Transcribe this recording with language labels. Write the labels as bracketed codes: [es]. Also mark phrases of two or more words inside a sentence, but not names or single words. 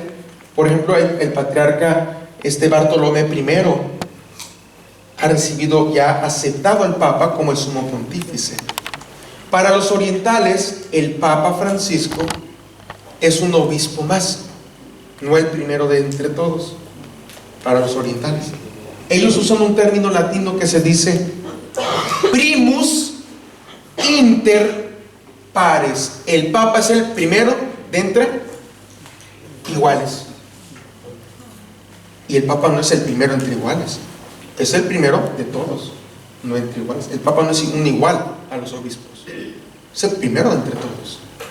[es] Por ejemplo, el patriarca Bartolomé I ha recibido, ya aceptado al Papa como el sumo pontífice. Para los orientales, el Papa Francisco es un obispo más, no el primero de entre todos. Para los orientales, ellos usan un término latino que se dice [la] primus inter pares. [es] El Papa es el primero de entre iguales. Y el Papa no es el primero entre iguales, es el primero de todos, no entre iguales. El Papa no es un igual a los obispos, es el primero de entre todos.